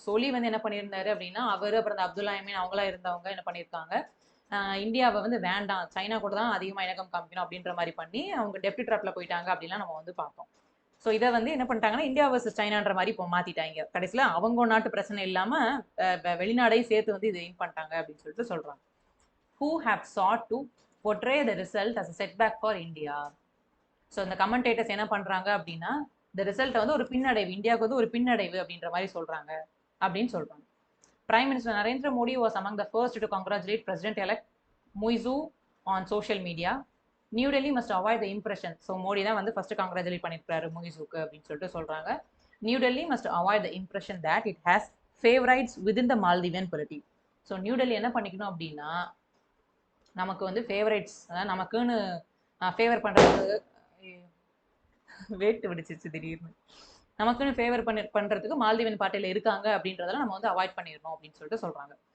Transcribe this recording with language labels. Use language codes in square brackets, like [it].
[ta] சொலி வந்து என்ன பண்ணியிருந்தாரு அப்படின்னா அவர் அப்புறம் அப்துல்லா யமீன் அவங்களா இருந்தவங்க என்ன பண்ணியிருக்காங்க, இந்தியாவை வந்து வேண்டாம் சைனா கூட தான் அதிகமாக இணக்கம் காமிக்கணும் அப்படின்ற மாதிரி பண்ணி அவங்க டெப்டி ட்ராப்ல போயிட்டாங்க அப்படின்லாம் நம்ம வந்து பார்த்தோம். ஸோ இதை வந்து என்ன பண்ணிட்டாங்கன்னா இந்தியா வர்சஸ் சைனான்ற மாதிரி இப்போ மாத்திட்டாங்க. கடைசியில் அவங்க நாட்டு பிரச்சனை இல்லாம வெளிநாடையும் சேர்த்து வந்து இது வின் பண்ணிட்டாங்க அப்படின்னு சொல்லிட்டு சொல்றாங்க. [en] Who have sought to portray the result as a setback for India. [ta] So இந்த கமெண்டேட்டர்ஸ் என்ன பண்றாங்க அப்படின்னா இந்த ரிசல்ட்டை வந்து ஒரு பின்னடைவு, இந்தியாவுக்கு வந்து ஒரு பின்னடைவு அப்படின்ற மாதிரி சொல்றாங்க அப்படின்னு சொல்றாங்க. [en] Prime minister Narendra Modi was among the first to congratulate President elect Muizu on social media. New Delhi must avoid the impression. [ta] So Modi தான் வந்து ஃபர்ஸ்ட் கங்க்ராச்சுலேட் பண்ணியிருக்காரு முயிசுக்கு அப்படின்னு சொல்லிட்டு சொல்றாங்க. [en] New Delhi must avoid the impression that it has favourites within the Maldivian polity. [ta] So new Delhi என்ன பண்ணிக்கணும் அப்படின்னா நமக்கு வந்து ஃபேவரைட்ஸ், அதாவது நமக்குன்னு ஃபேவர் பண்ணுறதுக்கு வேட்டு விடுச்சிச்சு திடீர்னு, நமக்குன்னு ஃபேவர் பண்ணுறதுக்கு மால்தீவியன் பார்ட்டியில் இருக்காங்க அப்படின்றதெல்லாம் நம்ம வந்து அவாய்ட் பண்ணிடணும் அப்படின்னு சொல்லிட்டு சொல்கிறாங்க.